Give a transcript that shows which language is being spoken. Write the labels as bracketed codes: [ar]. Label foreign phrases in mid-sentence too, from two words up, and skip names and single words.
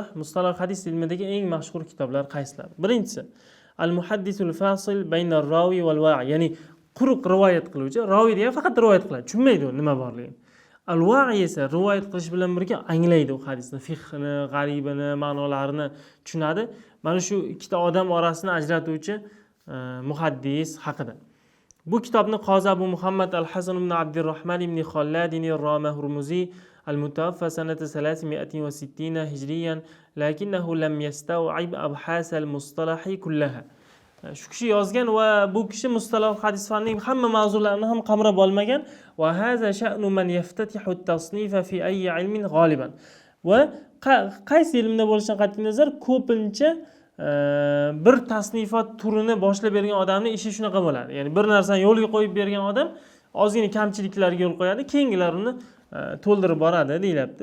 [uz] Mustalah hadis ilmidagi eng mashhur kitoblar qaysilar? Birinchisi Al-Muhaddisul Fasil bayna ar-rawi wal wa'i, ya'ni quruq rivoyat qiluvchi, rawi degan faqat rivoyat qiladi, tushunmaydi u nima borligini. Al-wa'i esa rivoyat qilish bilan birga anglaydi u hadisni, fiqhini, g'aribini, ma'nolarini tushunadi. Mana shu ikkita odam orasini ajratuvchi muhaddis haqida. Bu kitobni [ar] Qozi Abu Muhammad Al-Hasan ibn Abdurrahman ibn Khalladin ar-Ramahurmuzi المتوفى سنة 360 هجريا لكنه لم يستوعب أبحاث المصطلح كلها. [uz] Shu kishi yozgan va bu kishi mustalah hadis fanining hamma mavzularini ham qamrab olmagan. [ar] وهذا شأن من يفتتح التصنيف في أي علم غالبا. [uz] Va qaysi ilmda bo'lishidan qat'iy nazar ko'pincha bir tasnifot turini boshlab bergan odamning ishi shunaqa bo'ladi. Ya'ni bir narsani yo'lga qo'yib bergan odam ozgina kamchiliklarga yo'l qo'yadi, keyingilarini to'ldirib boradi deyilyapti.